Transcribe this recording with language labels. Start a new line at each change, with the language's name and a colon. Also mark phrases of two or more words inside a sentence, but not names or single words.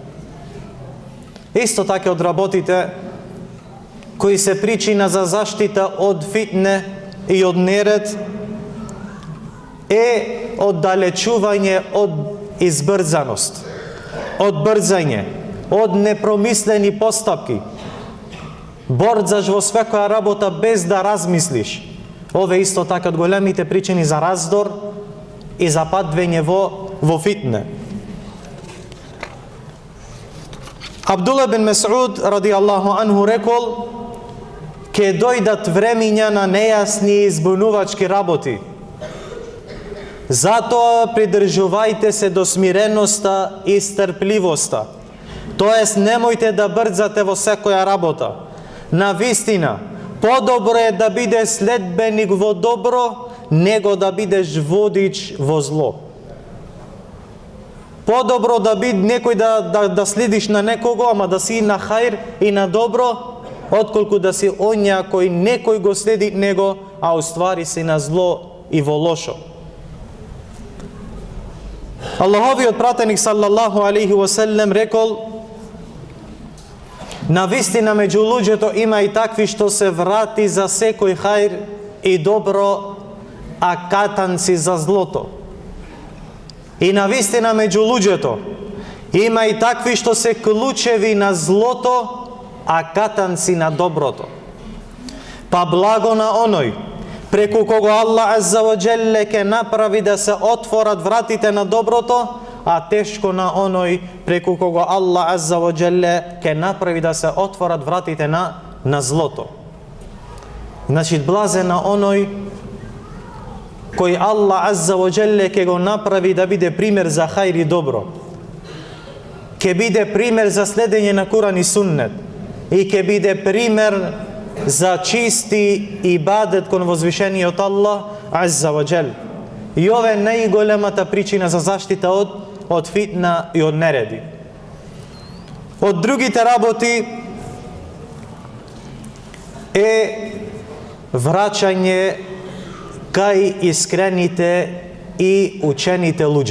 Macedonian: Исто така од работите кои се причина за заштита од фитне и од неред е оддалечување од избрзаност, од брзање, од непромислени постапки. Борцаш во секоја работа без да размислиш. Ове исто така од големите причини за раздор и за падвење во фитне. Абдулла бин Месуд
Arabic: رضي الله عنه
Macedonian: рекол: ке дојдат времиња на нејасни и збунувачки работи. Затоа придржувајте се до смиреноста и стрпливоста. Тоест, немојте да брзате во секоја работа. На вистина, подобро е да биде следбеник во добро, него да бидеш водич во зло. Подобро да биде некој да следиш на некого, ама да си на хајр и на добро, отколку да си онја кој некој го следи него, а уствари си на зло и во лошо. Аллаховиот пратеник
Arabic: صلى الله عليه وسلم
Macedonian: рекол: на вистина меѓу луѓето има и такви што се врати за секој хајр и добро, а катанци за злото. И на вистина меѓу луѓето има и такви што се клучеви на злото, а катанци на доброто. Па благо на оној преку кого
Arabic: الله عز وجل
Macedonian: ке направи да се отворат вратите на доброто, а тешко на оној преку кого
Arabic: الله عز وجل
Macedonian: ке направи да се отворат вратите на злото. Значи, блазен на оној кој
Arabic: الله عز وجل
Macedonian: ке го направи да биде пример за хајр и добро, ке биде пример за следење на Куран и Суннет, и ке биде пример за чисти ибадет кон возвишениот
Arabic: الله عز وجل.
Macedonian: И ова е најголемата причина за заштита од фитна и од нереди. Од другите работи е враќање кај искрените и учените луѓе.